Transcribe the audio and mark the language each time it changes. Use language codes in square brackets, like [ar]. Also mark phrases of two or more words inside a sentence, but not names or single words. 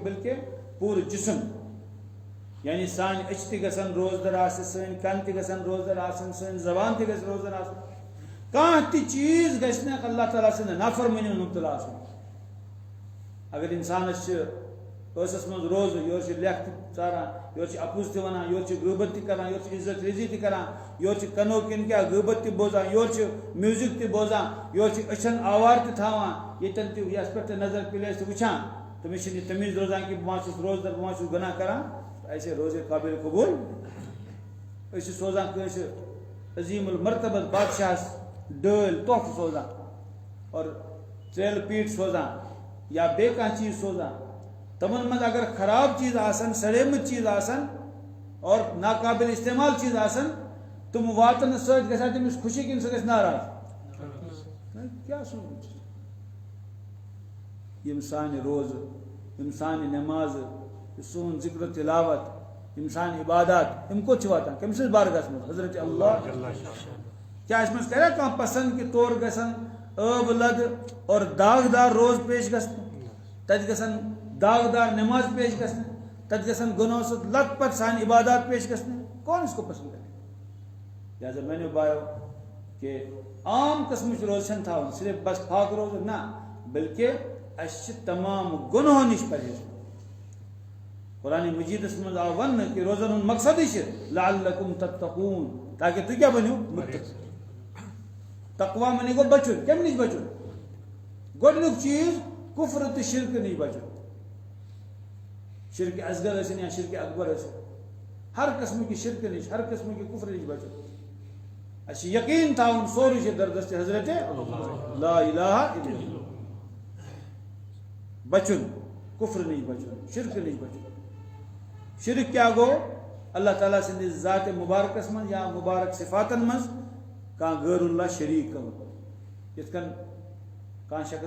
[ks] بلکہ پورا جسم یعنی سان اچ تہ گھن روزدار آسن سن کن تہ گھن روزدار آسن سن زبان تہ گھن روزدار آسن کانٛہہ تہ چیز گھس نہ اللہ تعالیٰ سٕنٛدِ نافرمٲنی منٛز مبتلا آسُن اگر انسانس ٲسس منٛز روزٕ یورٕ چھِ لیکھ تہِ ژاران یورٕ چھِ اپُز تہِ ونان یورٕ چھِ غٲبت تہِ کران یورٕ چھِ عزت ریزی تہِ کران یورٕ چھِ کنو کِنۍ کیٛاہ غٲبت تہِ بوزان یورٕ چھِ میوٗزک تہِ بوزان یورٕ چھِ أچھن آوار تہِ تھاوان ییٚتٮ۪ن تہِ یتھ پٮ۪ٹھ تہِ نظر پِلے تہِ وٕچھان تٔمِس چھِنہٕ یہِ تمیٖز روزان کہِ بہٕ ما چھُس روزدر بہٕ ما چھُس گۄناہ کران [ur] ایسے روزے قابل قبوٗل [ks] أسۍ چھِ سوزان کٲنٛسہِ عظیٖم المرتبت بادشاہس ڈٲلۍ تحفہٕ سوزان اور تریلہٕ پیٖٹ سوزان یا بیٚیہِ کانٛہہ چیٖز سوزان تمن منٛز اگر خراب چیز آسن سڑیمت چیز آسن اور ناقابل استعمال چیز آسن تم واتن ست گژھان تمس خوشی کن سہ گژھِ ناراض کیا سوچ یم سانہِ روز یم سانہِ نماز سون ذکر و تلاوت یم سانہِ عبادات یم کوٚت چھِ واتان کٔمۍ سٕنٛدِس بارگاہس منٛز حضرت اللہ کیا اس منٛز کریا کانٛہہ پسند کہ تور گژھن ٲب لد اور داغدار روز پیش گژھنہٕ تتہِ گژھن داغدار نماز پیش گھن تت گھن گناہوں [ur] سے لت پت [ks] سان عبادات پیش گھن [ur] کون اس کو پسند کرے لہٰذا میں نے [ks] بایو کہ عام قسم روز چھن تھاون صرف بس پاک روز نہ بلکہ اس تمام گناہوں نش پرہیز قرآن مجیدس من آو ون کہ روزن ہند مقصد [ar] لعلکم تتقون [ks] تاکہ تو کیا بنو متقی تقوی منی گو بچن کم نش بچن گۄڈنیُک چیز کفر تو شرک نش بچن شرک اصغر ٲسِن یا شرک اکبر ٲسِن [ur] ہر قسم کی شرک [ks] نش [ur] ہر قسم کی کفر [ks] نش بچن اس یقین تھاون سورُے چھُ دردست حضرت [ar] لا الہ الا اللہ [ks] بچن کفر نش بچن شرک نش بچن شرک کیا گو اللہ تعالیٰ سندس ذات مبارکس من یا مبارک صفاتن من کانٛہہ غیر اللہ شریک کرُن یتھ کن کانٛہہ شخص